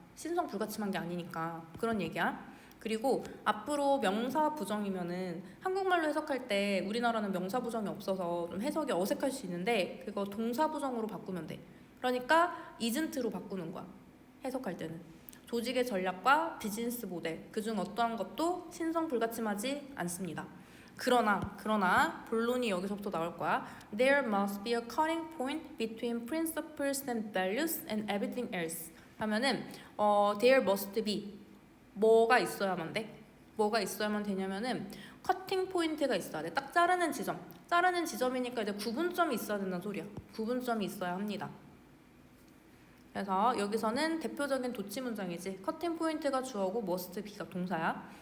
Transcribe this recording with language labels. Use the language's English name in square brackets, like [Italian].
[Korean] 신성불가침한 게 아니니까 그런 얘기야. 그리고 앞으로 명사 부정이면은 한국말로 해석할 때 우리나라는 명사 부정이 없어서 좀 해석이 어색할 수 있는데 그거 동사 부정으로 바꾸면 돼. 그러니까 isn't로 바꾸는 거야. 해석할 때는 조직의 전략과 비즈니스 모델 그중 어떠한 것도 신성불가침하지 않습니다. 그러나 본론이 여기서부터 나올 거야. [English] There must be a cutting point between principles and values and everything else. [Korean] 하면은 [English] there must be [Korean] 뭐가 있어야만 돼? 뭐가 있어야만 되냐면은 커팅 포인트가 있어야 돼. 딱 자르는 지점. 자르는 지점이니까 이제 구분점이 있어야 된다는 소리야. 구분점이 있어야 합니다. 그래서 여기서는 대표적인 도치 문장이지. 커팅 포인트가 주어고 must be가 동사야.